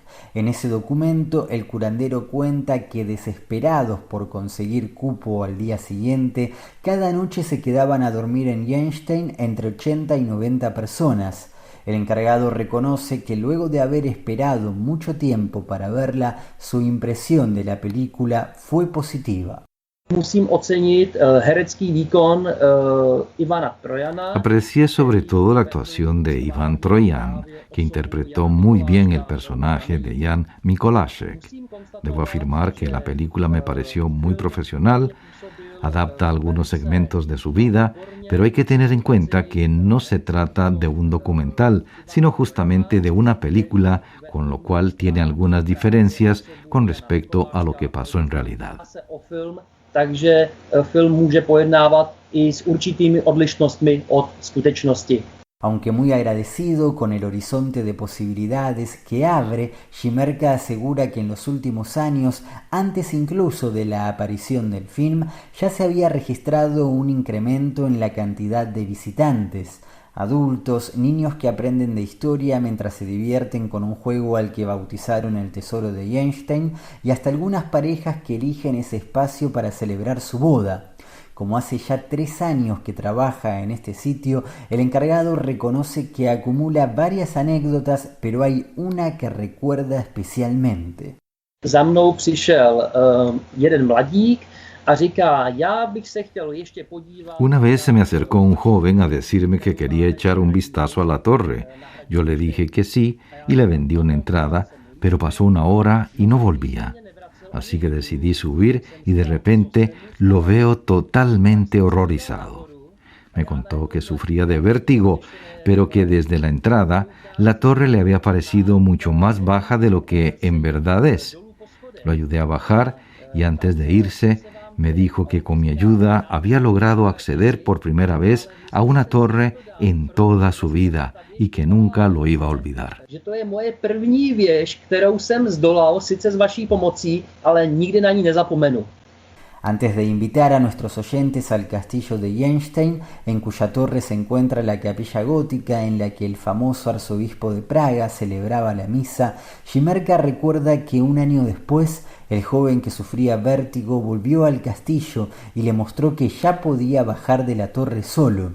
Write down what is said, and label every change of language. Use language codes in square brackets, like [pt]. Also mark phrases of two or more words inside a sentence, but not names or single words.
[es] En ese documento, el curandero cuenta que, desesperados por conseguir cupo al día siguiente, cada noche se quedaban a dormir en Jenštejn entre 80 y 90 personas. El encargado reconoce que luego de haber esperado mucho tiempo para verla, su impresión de la película fue positiva. [cs] Musím ocenit herecký výkon Ivana Trojana. [es] Aprecié sobre todo la actuación de Ivan Trojan, que interpretó muy bien el personaje de Jan Mikolášek. Debo afirmar que la película me pareció muy profesional, adapta algunos segmentos de su vida, pero hay que tener en cuenta que no se trata de un documental, sino justamente de una película, con lo cual tiene algunas diferencias con respecto a lo que pasó en realidad. [cs] Takže film může pojednávat i s určitými odlišnostmi od skutečnosti. [es] Aunque muy agradecido con el horizonte de posibilidades que abre, Šimerka asegura que en los últimos años, antes incluso de la aparición del film, ya se había registrado un incremento en la cantidad de visitantes. Adultos, niños que aprenden de historia mientras se divierten con un juego al que bautizaron el tesoro de Jenštejn, y hasta algunas parejas que eligen ese espacio para celebrar su boda. Como hace ya 3 años que trabaja en este sitio, el encargado reconoce que acumula varias anécdotas, pero hay una que recuerda especialmente. [cs] Za mnou přišel jeden mladík a říká, já bych se chtěl ještě podívat. [es] Una vez se me acercó un joven a decirme que quería echar un vistazo a la torre. Yo le dije que sí y le vendí una entrada, pero pasó 1 hora y no volvía. Así que decidí subir y de repente lo veo totalmente horrorizado. Me contó que sufría de vértigo, pero que desde la entrada la torre le había parecido mucho más baja de lo que en verdad es. Lo ayudé a bajar y antes de irse me dijo que con mi ayuda había logrado acceder por primera vez a una torre en toda su vida y que nunca lo iba a olvidar. [cs] Že to je moje první věž, kterou jsem zdolal, sice s vaší pomocí, ale nikdy na ní nezapomenu. [es] Antes de invitar a nuestros oyentes al castillo de Jenštejn, en cuya torre se encuentra la capilla gótica en la que el famoso arzobispo de Praga celebraba la misa, Šimerka recuerda que 1 año después, el joven que sufría vértigo volvió al castillo y le mostró que ya podía bajar de la torre solo.